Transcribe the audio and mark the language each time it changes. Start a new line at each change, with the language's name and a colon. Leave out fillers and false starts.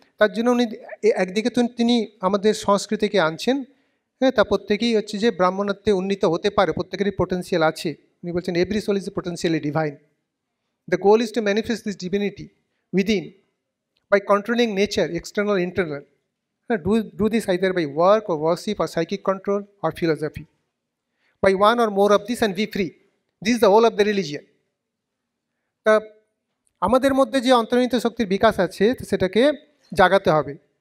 Bangla: তার জন্য উনি একদিকে তো তিনি আমাদের সংস্কৃতিকে আনছেন, হ্যাঁ, তা প্রত্যেকেই হচ্ছে যে ব্রাহ্মণত্বে উন্নীত হতে পারে, প্রত্যেকেরই পোটেন্সিয়াল আছে। উনি বলছেন
English: Every soul is potentially divine. The goal is to manifest this divinity within by controlling nature, external, internal. Do this either by work or worship or psychic control or philosophy. By one or more of this and be free. This is the whole of the religion.
Bangla: তা আমাদের মধ্যে যে অন্তর্নিহিত শক্তির বিকাশ আছে সেটাকে জাগাতে হবে।